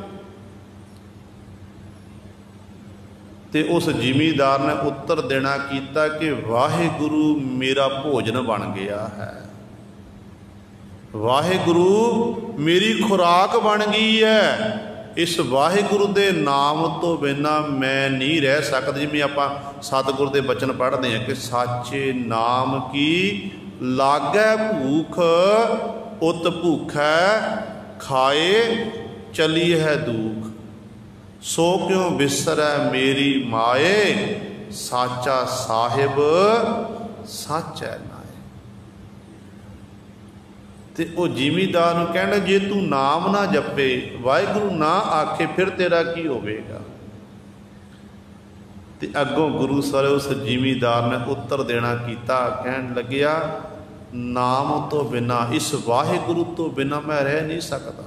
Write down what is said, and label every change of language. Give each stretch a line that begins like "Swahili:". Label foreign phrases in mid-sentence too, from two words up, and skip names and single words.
Punjabi: ਅਤੇ ਉਸ ਜ਼ਿਮੀਂਦਾਰ ਨੇ ਉੱਤਰ ਦੇਣਾ ਕੀਤਾ ਕਿ ਵਾਹਿਗੁਰੂ ਮੇਰਾ ਭੋਜਨ ਬਣ ਗਿਆ ਹੈ, ਵਾਹਿਗੁਰੂ ਮੇਰੀ ਖੁਰਾਕ ਬਣ ਗਈ ਹੈ। ਇਸ ਵਾਹਿਗੁਰੂ ਦੇ ਨਾਮ ਤੋਂ ਬਿਨਾਂ ਮੈਂ ਨਹੀਂ ਰਹਿ ਸਕਦਾ। ਜਿਵੇਂ ਆਪਾਂ ਸਤਿਗੁਰ ਦੇ ਬਚਨ ਪੜ੍ਹਦੇ ਹਾਂ ਕਿ ਸਾਚੇ ਨਾਮ ਕੀ ਲਾਗੈ ਭੂਖ, ਉਤ ਭੂਖੈ ਖਾਏ ਚਲੀ ਹੈ ਦੂਖ, ਸੋ ਕਿਉਂ ਬਿਸਰੈ ਮੇਰੀ ਮਾਏ, ਸਾਚਾ ਸਾਹਿਬ ਸਚ ਹੈ ਨਾਏ। ਤੇ ਵੋ ਜ਼ਿਮੀਂਦਾਰ ਨੂੰ ਕਹਿਣਾ ਜੇ ਤੂੰ ਨਾਮ ਨਾ ਜਪੇ, ਵਾਹਿਗੁਰੂ ਨਾ ਆਖੇ, ਫਿਰ ਤੇਰਾ ਕੀ ਹੋਵੇਗਾ। ਤੇ ਅੱਗੋਂ ਗੁਰੂ ਸਾਰੇ ਉਸ ਜ਼ਿਮੀਂਦਾਰ ਨੇ ਉੱਤਰ ਦੇਣਾ ਕੀਤਾ, ਕਹਿਣ ਲੱਗਿਆ ਨਾਮ ਤੋ ਬਿਨਾਂ, ਇਸ ਵਾਹਿਗੁਰੂ ਤੋ ਬਿਨਾਂ ਮੈਂ ਰਹਿ ਨਹੀਂ ਸਕਦਾ।